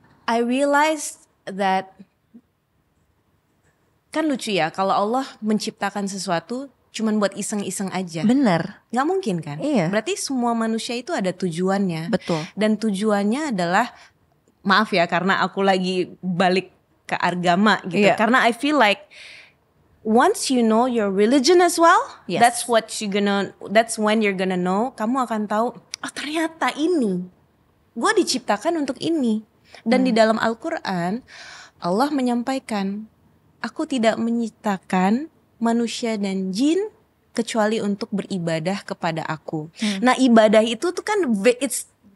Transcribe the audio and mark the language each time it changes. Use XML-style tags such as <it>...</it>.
<en>I realized that,</en> <id>kan lucu ya, kalau Allah menciptakan sesuatu cuman buat iseng-iseng aja. Bener. Gak mungkin kan? Iya. Berarti semua manusia itu ada tujuannya. Betul. Dan tujuannya adalah, maaf ya karena aku lagi balik ke agama gitu. Karena</id> <en>I feel like once you know your religion as well, that's when you're gonna know.</en> <id>Kamu akan tahu, oh ternyata ini, gue diciptakan untuk ini. Dan di dalam Al-Quran, Allah menyampaikan, aku tidak menciptakan manusia dan jin kecuali untuk beribadah kepada aku. Nah ibadah itu tuh kan it's</id>